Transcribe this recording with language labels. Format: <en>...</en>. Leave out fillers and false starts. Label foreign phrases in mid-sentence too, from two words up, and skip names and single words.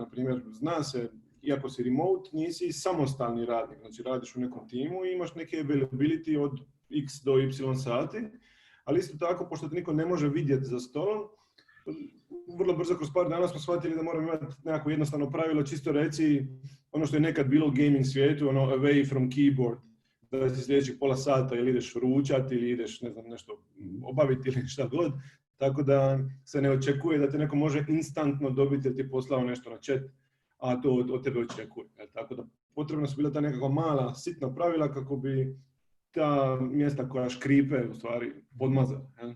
<bs>Na primjer, zna se, iako si remote, nisi samostalni radnik, znači radiš u nekom timu i imaš neke availability od x do y sati, ali isto tako, pošto te niko ne može vidjeti za stolom, vrlo brzo kroz par dana smo shvatili da moramo imati nekako jednostavno pravilo, čisto reci ono što je nekad bilo u gaming svijetu,</bs> <en>away from keyboard,</en> <bs>da si sljedećih pola sata ili ideš ručati ili ideš nešto obaviti ili šta god, tako da se ne očekuje da te neko može instantno dobiti jer ti je poslao nešto na chat, a to od tebe očekuje. Tako da potrebno su bila ta nekakva mala, sitna pravila kako bi ta mjesta koja škripe u stvari podmazala.</bs>